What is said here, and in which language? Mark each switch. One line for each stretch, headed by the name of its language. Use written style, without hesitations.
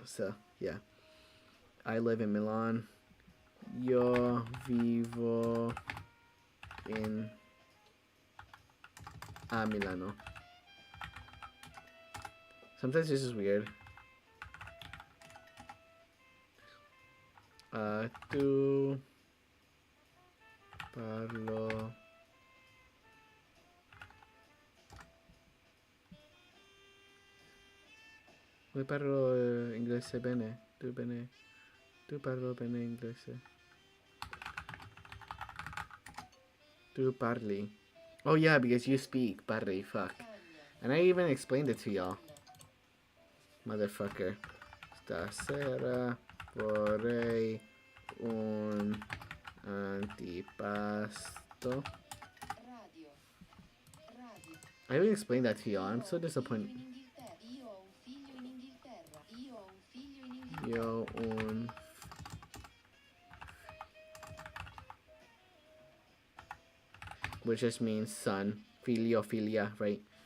English: So yeah, I live in Milan.
Italian: Yo vivo a Milano.
English: Sometimes this is weird.
Italian: Tu parlo Come parlo inglese bene? Tu parlo bene inglese. Tu parli.
English: Oh yeah, because you speak, parli, fuck. And I even explained it to y'all. Motherfucker.
Italian: Stasera vorrei un antipasto. Radio.
English: I even explained that to y'all. I'm so disappointed.
Italian: Io ho un figlio in Inghilterra. Io ho un figlio in Inghilterra. Yo un
English: which just means son. Filia, right?